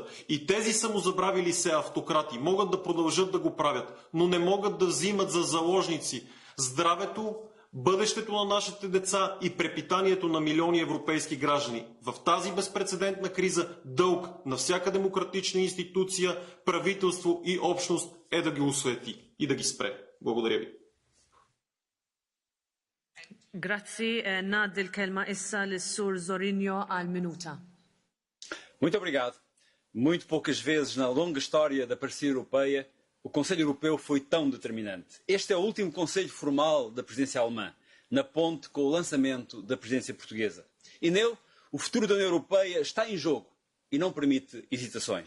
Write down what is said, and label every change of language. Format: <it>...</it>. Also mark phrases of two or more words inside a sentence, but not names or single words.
<bg>И тези самозабравили се автократи могат да продължат да го правят, но не могат да взимат за заложници здравето, бъдещето на нашите деца и препитанието на милиони европейски граждани. В тази безпрецедентна криза дълг на всяка демократична институция, правителство и общност е да ги освети и да ги спре. Благодаря ви.</bg> <mt>Grazzi, nad il-kelma issa l-Sur Zorinho għal-minuta.</mt> <pt>Muito obrigado. Muito poucas vezes na longa história da parceria europeia o Conselho Europeu foi tão determinante. Este é o último Conselho formal da presidência alemã, na ponte com o lançamento da presidência portuguesa. E nele, o futuro da União Europeia está em jogo e não permite hesitações.</pt>